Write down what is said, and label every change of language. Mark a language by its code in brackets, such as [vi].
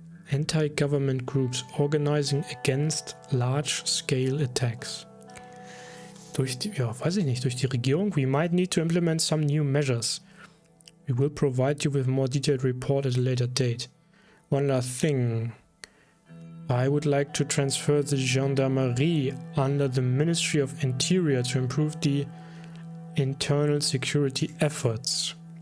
[en] Anti-government groups organizing against large-scale attacks. [de] Durch die, ja, weiß ich nicht, durch die Regierung. [en] We might need to implement some new measures. We will provide you with a more detailed report at a later date. One last thing. I would like to transfer the gendarmerie under the Ministry of Interior to improve the internal security efforts.